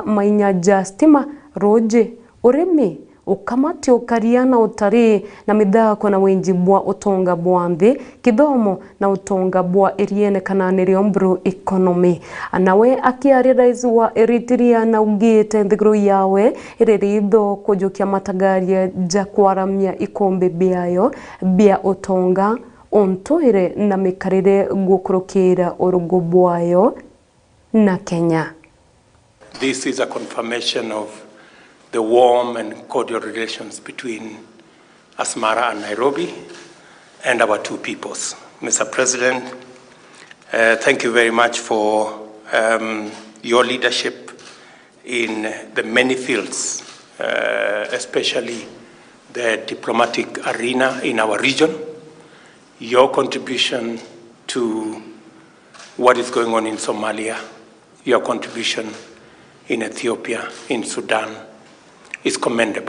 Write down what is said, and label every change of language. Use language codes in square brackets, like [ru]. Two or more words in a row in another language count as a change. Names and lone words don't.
[mer] mainya stima roje urimi ukamati ukariana utari na mithako na wenji bwa utonga bwa nthi kithomo na utonga bwa eriene kana niriombru economy anawe akiaria rais wa Eritrea na ugite nthiguru yawe ireritho kujukia matagaria ja kwaramia ikombe biayo bia utonga ontoire na mikarire gukurukira urugo bwayo na Kenya. [en] This is a confirmation of the warm and cordial relations between Asmara and Nairobi and our two peoples. Mr. President, thank you very much for your leadership in the many fields, especially the diplomatic arena in our region, your contribution to what is going on in Somalia, your contribution in Ethiopia, in Sudan, is commendable.